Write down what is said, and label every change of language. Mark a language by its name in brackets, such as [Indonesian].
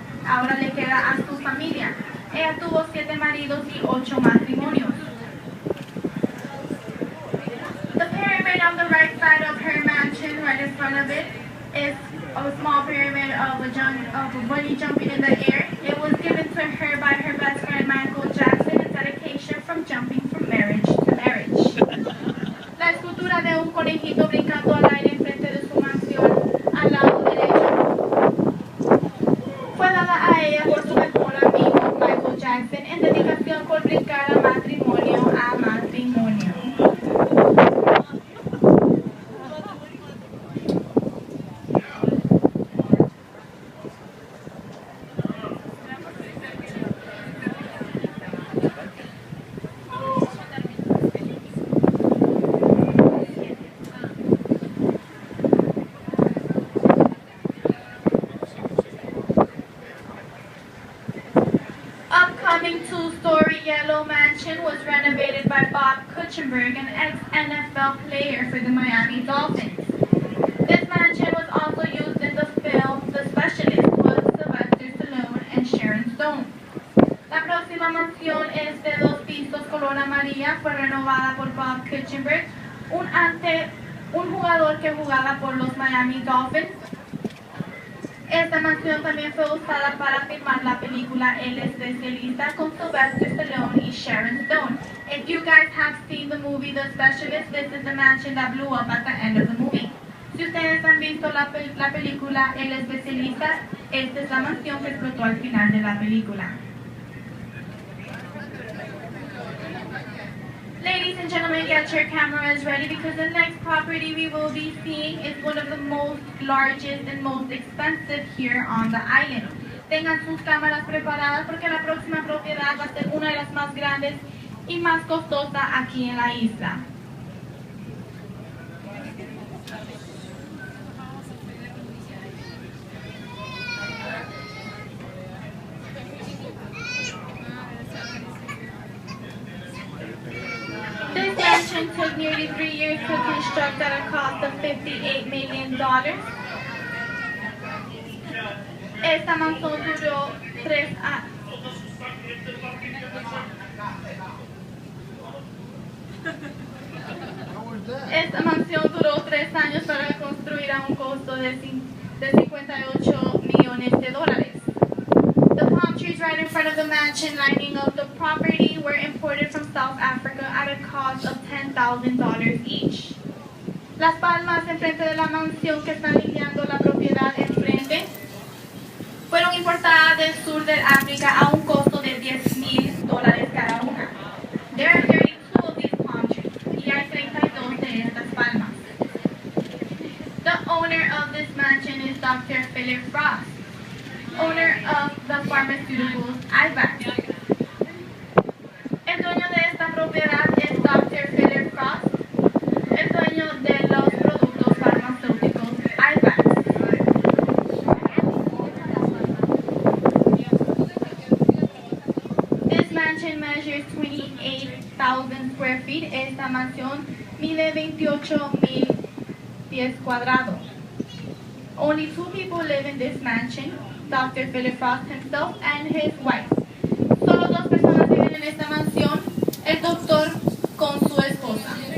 [Spanish] Ahora le queda a su familia. Ella tuvo 7 maridos y 8 matrimonios. [English] The pyramid on the right side of her mansion, right in front of it, is a small pyramid of a bunny jumping in the air. It was given to her by her best friend Michael Jackson in dedication from jumping from marriage to marriage. [Spanish] La escultura de un conejito brincando al aire enfrente de su mansión al lado derecho fue dada a ella por su mejor amigo Michael Jackson en dedicación por brincar a matrimonio a matrimonio. [English] Upcoming 2-story yellow mansion was renovated by Bob Kuchenberg, an ex-NFL player for the Miami Dolphins. This mansion was also used in the film The Specialist with Sylvester Stallone and Sharon Stone. [Spanish] La próxima mansión es de 2 pisos color amarilla, fue renovada por Bob Kuchenberg, un jugador que jugaba por los Miami Dolphins. Esta mansión también fue usada para filmar la película El Especialista con Sylvester Stallone y Sharon Stone. [English] If you guys have seen the movie The Specialist, this is the mansion that blew up at the end of the movie. [Spanish] Si ustedes han visto la película El Especialista, esta es la mansión que explotó al final de la película. [English] Ladies and gentlemen, get your cameras ready because the next property we will be seeing is one of the most largest and most expensive here on the island. [Spanish] Tengan sus cámaras preparadas porque la próxima propiedad va a ser una de las más grandes y más costosas aquí en la isla. [English] This mansion took nearly 3 years to construct at a cost of $58 million. [Spanish] Esta mansión duró 3 años. Esta mansión duró 3 años para construir a un costo de 58 millones de dólares. [English] The palm trees right in front of the mansion lining up the property were imported from South Africa at a cost of $10,000 each. [Spanish] Las palmas enfrente de la mansión que están lineando la propiedad enfrente fueron importadas del sur de África a un costo de $10,000 cada una. [English] There are 32 of these palm trees [Spanish] y hay 32 de estas palmas. [English] The owner of this mansion is Dr. Philip Frost, owner of the pharmaceuticals IVAX. [Spanish] El dueño de esta propiedad es Dr. Philip Frost, el dueño de los productos farmacéuticos IVAX. [English] This mansion measures 28,000 square feet. [Spanish] Esta mansión mide 28,000 pies cuadrados. [English] Only 2 people live in this mansion, Dr. Philip Frost himself and his wife. [Spanish] Solo 2 personas viven en esta mansión, el doctor con su esposa.